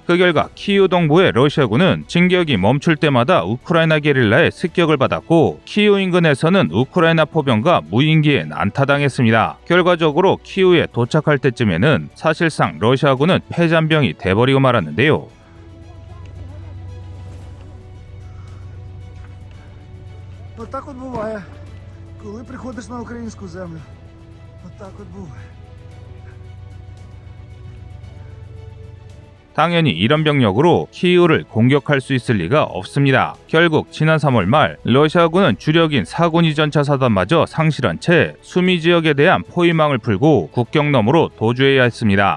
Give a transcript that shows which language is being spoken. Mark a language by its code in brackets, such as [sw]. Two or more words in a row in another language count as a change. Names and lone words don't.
[ko] 그 결과 키이우 동부의 러시아군은 진격이 멈출 때마다 우크라이나 게릴라의 습격을 받았고 키이우 인근에서는 우크라이나 포병과 무인기에 난타당했습니다. 결과적으로 키이우에 도착할 때쯤에는 사실상 러시아군은 패잔병이 돼버리고 말았는데요. [uk] Отак от буває, коли приходиш на українську землю. Отак от буває. [ko] 당연히 이런 병력으로 키이우를 공격할 수 있을 리가 없습니다. 결국 지난 3월 말 러시아군은 주력인 사군이 전차 사단마저 상실한 채 수미 지역에 대한 포위망을 풀고 국경 너머로 도주해야 했습니다.